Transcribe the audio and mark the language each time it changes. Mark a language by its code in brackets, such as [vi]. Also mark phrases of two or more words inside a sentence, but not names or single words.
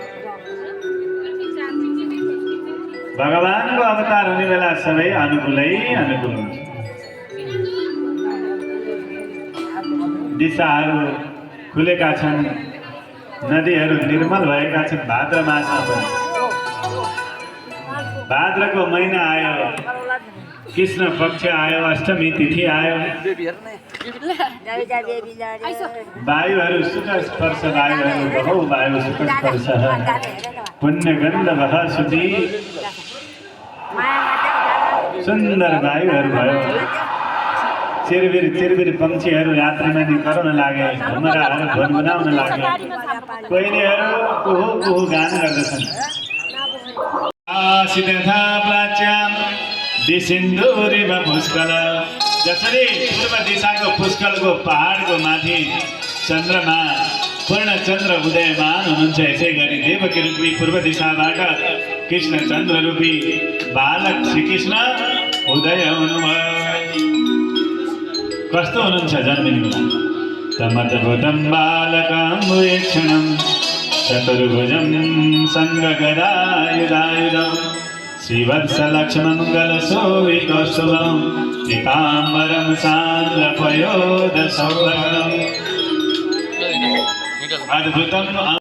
[ne] भगवानको अवतार हुने बेला सबै अनुकूलै अनुकूल हुन्छ दिशाहरू खुलेका छन् नदीहरू निर्मल भएका छन् भाद्र मासमा पनि भाद्रको महिना आयो कृष्ण पक्ष आयो अष्टमी तिथि आयो वायुहरू सुख स्पर्श वायुहरू बहु [sa] वायु सुख स्पर्श पुण्य गन्ध वह सुधि [ne] सुन्दर वायुहरू भयो चिरबिर चिरबिर पक्षीहरू यात्रीमा नि कराउन लागे भमराहरू भनभनाउन लागे कोइलीहरू कुहु कुहु गान गर्दछन् [sa] आसितथा प्राच्याम दिसिन्धुरिव पुष्कल [ne] जसरी पूर्व दिशाको पुष्कलको पहाडको माथि चन्द्रमा पूर्ण चन्द्र उदयमान हुनुहुन्छ यसै गरी देवकी रूपी पूर्व दिशाबाट कृष्ण चन्द्र रूपी बालक श्रीकृष्ण उदय हुनुभयो कस्तो हुनुहुन्छ जन्मिनु [sa] तमद्भुतं बालकाम्बुवेक्षणं चतुर्भुजं सङ्गगदायुधायुधं श्रीवत्सलक्ष्मङ्गलशोभिकौस्तुभं पीताम्बरं सान्द्रपयोदसौभगम् अद्भुतम्